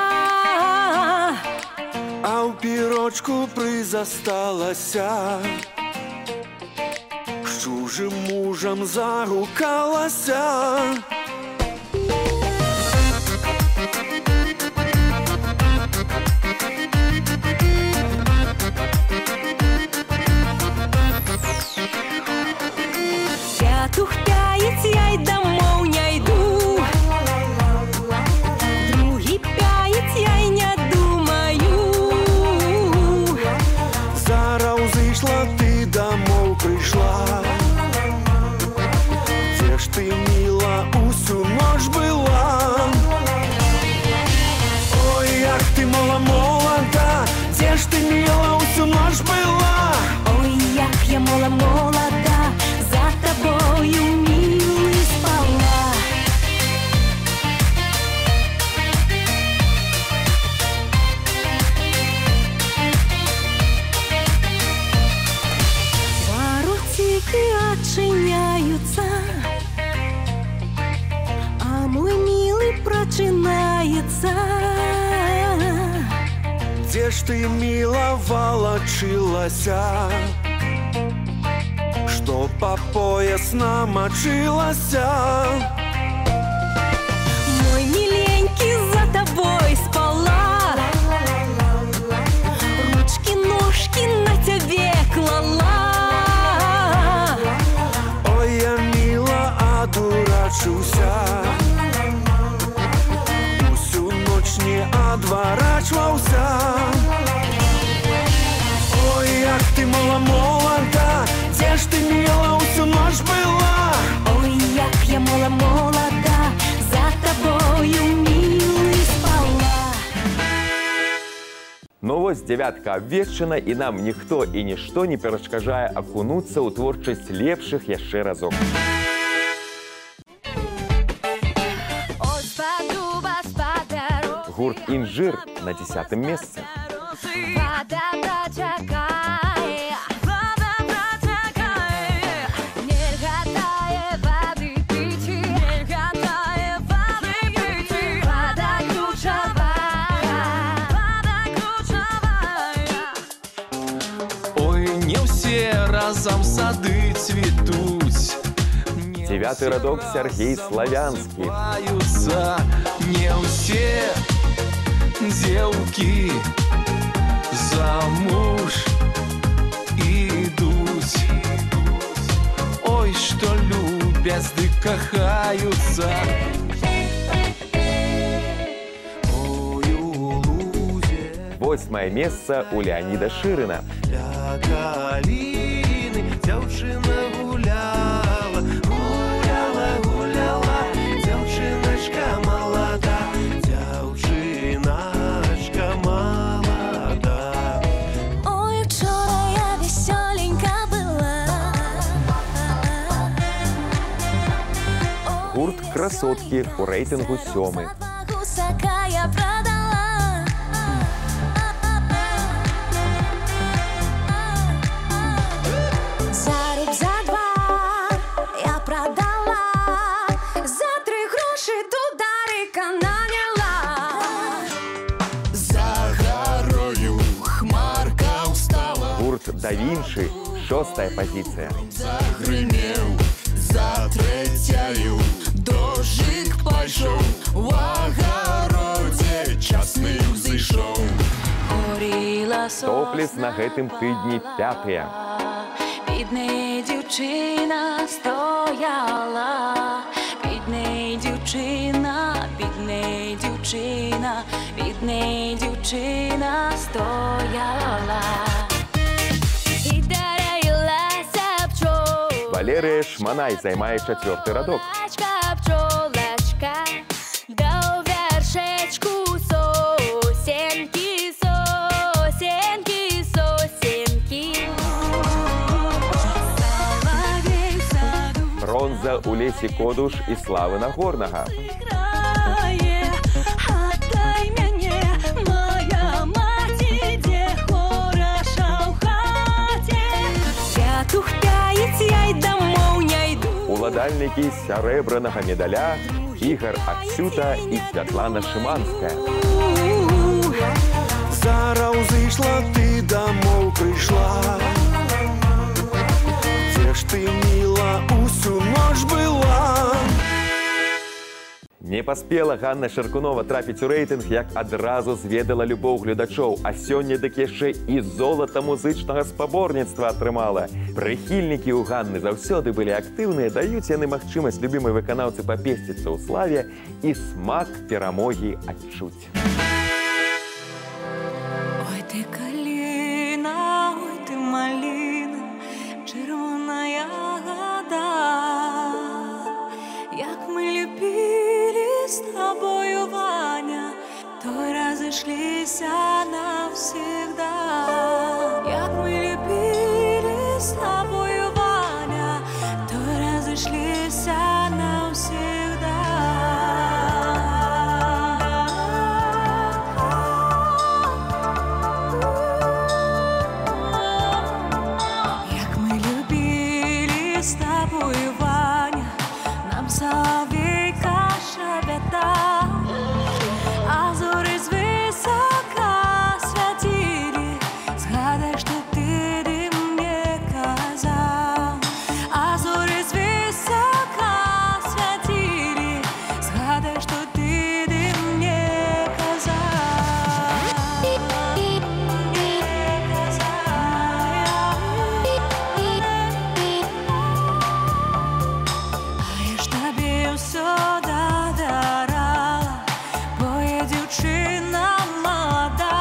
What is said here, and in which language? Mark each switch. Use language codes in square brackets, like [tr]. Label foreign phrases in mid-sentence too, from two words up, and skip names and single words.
[be] А ў пірочку прызасталася, з чужым мужам загукалася. [uk] Тухтаец, я й домов не йду. Другий пяец, я й не думаю. Зараз зайшла, ти домов прийшла. Де ж ти, мила, усю ноч була? Ой, як ти мала молода, де ж ти, мила, усю ноч була? Ой, як я мала молода, за тобою, [ru] милый, спала. Воротики отчиняются, а мой милый прочинается. [uk] Де ж ти, мила, волочилася, [ru] что по пояс намочилася? Мой миленький, за тобой спала, ручки, ножки на тебе клала. Ой, я, мила, одурачуся, усю ночь не одворачивался. [uk] Ой, як ти мала молода, де ж ти, мила, усю ночь була? Ой, як я мала молода, за тобою, милый, спала. [be] Ну вось дзявятка абвешчана, і нам ніхто і нішто не перашкаджае акунуцца ў творчасць лепшых яшчэ разок. Гурт «Інжир» на 10-м месцы. [ru] Вода протекает, вода протекает, не хватает воды пить, не хватает воды пить. Вода ключевая, вода ключевая. Ой, не все разом сады цветут. [be] 9-й радок Сергей Славянский. [ru] Не все девки замуж идут. Ой, что любят, [be] да кахаются. [uk] Ой, у лузе [be] 8-е месца у Леонида Шырына. ля калины дзяўчына гуляла, гуляла, гуляла, дзяўчыначка молода, дзяўчыначка молода. [uk] Ой, вчера я веселенька была. [be] Гурт «Красотки» у рэйтынгу 7-й. [uk] Гусака я продала. За руб, за два я продала. За 3 гроші дударика наняла. За горою хмарка устала, Гурт «Да Вінчі» 6-я позиція. загримів, за третьою дождик пішов, в огороді часний зійшов. Горіла [be] Топлес на гэтым тыдні 5-я. [uk] Під нею дівчина стояла, під нею дівчина, під нею дівчина, під нею дівчина стояла. І дарилася пчол. Валерія Шманай займає 4-й радок. [be] Пчолочка, пчолочка, да у вершечку сосенки, сосенки, сосенки. [ru] Соловей в саду [be] Бронза у Лесі Кодуш і Слави Нагорнага. [ru] играет. Отдай мне, моя мать, где хорошо в хате. тухтаец, я и домой не иду. [be] Уладальнікі сярэбранага медаля Ігор Аксюта і Святлана Шиманская. Зараз узышла, [ru] ты домой пришла. Где ж ты, мила, усю ночь была? [be] Не паспела Ганна Шаркунова трапіць у рэйтынг, як адразу зведала любоў гледачоў, а сёння дык яшчэ і золата музычнага спаборніцтва атрымала. Прыхільнікі ў Ганны заўсёды былі актыўныя, даюць яны магчымасць любімай выканаўцы папесціцца ў славе і смак перамогі адчуць. [uk] Ой, ты калина, ой, ты малина, червоная года. [ru] Як мы любили с тобою, Ваня, то разошлись навсегда. Як мы любили с тобою, Ваня, то разошлись навсегда. Як мы любили с тобою, Ваня, [be] нам соловейка шебета, а зоры звысока святили. [ru] Згадай, что ты мне казал. [be] А зоры звысока святили. Згадай, [ru] что ты мне казал. [uk] А я ж тобі все додарала, бо я дівчина молода.